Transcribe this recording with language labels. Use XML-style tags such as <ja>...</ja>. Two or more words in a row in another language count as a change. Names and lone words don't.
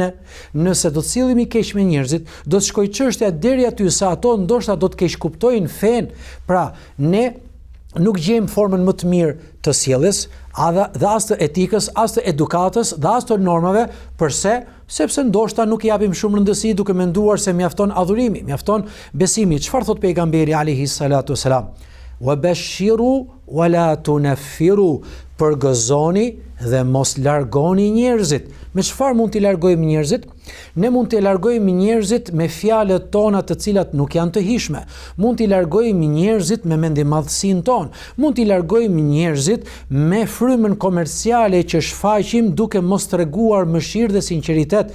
<sq>Nëse do të sillemi keq me njerëzit, do të shkojë çështja deri aty sa ato ndoshta do të keq kuptojnë fen. Pra, ne nuk gjejmë formën më të mirë të sjelljes, dhe as të etikës, as të edukatës, dhe as të normave. Përse? Sepse ndoshta nuk i japim shumë rëndësi duke menduar se mjafton adhurimi, mjafton besimi. Çfarë thot pejgamberi</sq> <ar>عليه الصلاة والسلام? وبشروا ولا تنفروا.</ar> <sq>Përgëzoni dhe mos largoni njerëzit. Me çfarë mund t'i largojmë njerëzit? Ne mund t'i largojmë njerëzit me fjalët tona të cilat nuk janë të hishme. Mund t'i largojmë njerëzit me mendimadhësinë tonë. Mund t'i largojmë njerëzit me frymën komerciale që shfaqim duke mos treguar mëshirë dhe sinqeritet.</sq>